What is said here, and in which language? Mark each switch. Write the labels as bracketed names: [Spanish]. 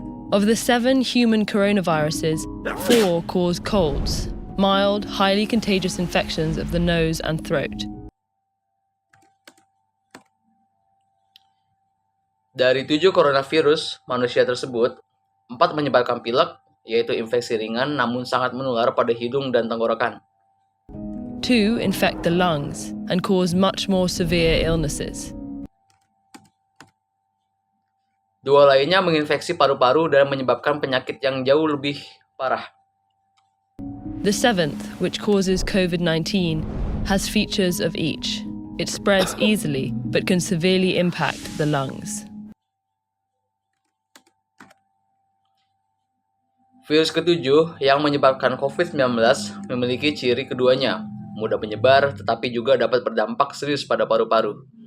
[English] Of the 7 human coronaviruses, 4 cause colds, mild, highly contagious infections of the nose and throat. [Indonesian] Dari 7 coronavirus manusia tersebut, 4 menyebabkan pilek, yaitu infeksi ringan namun sangat menular pada hidung dan tenggorokan. [English] 2 infect the lungs and cause much more severe illnesses. [Indonesian] 2 lainnya menginfeksi paru-paru dan menyebabkan penyakit yang jauh lebih parah. [English] The 7th, which causes COVID-19, has features of each. It spreads easily but can severely impact the lungs. [Indonesian] Virus ketujuh yang menyebabkan COVID-19 memiliki ciri keduanya, mudah menyebar tetapi juga dapat berdampak serius pada paru-paru.